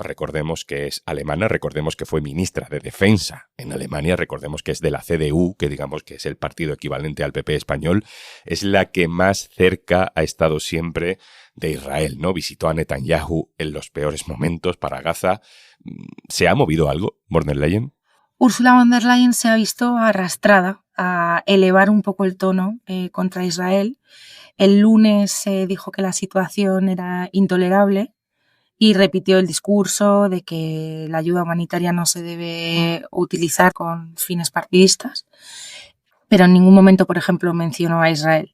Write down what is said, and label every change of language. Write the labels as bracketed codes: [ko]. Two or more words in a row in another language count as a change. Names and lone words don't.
[es] Recordemos que es alemana, recordemos que fue ministra de Defensa en Alemania, recordemos que es de la CDU, que digamos que es el partido equivalente al PP español. Es la que más cerca ha estado siempre de Israel, ¿no? Visitó a Netanyahu en los peores momentos para Gaza. ¿Se ha movido algo, von der Leyen? Ursula von der Leyen se ha visto arrastrada a elevar un poco el tono contra Israel. El lunes dijo que la situación era intolerable y repitió el discurso de que la ayuda humanitaria no se debe utilizar con fines partidistas, pero en ningún momento, por ejemplo, mencionó a Israel.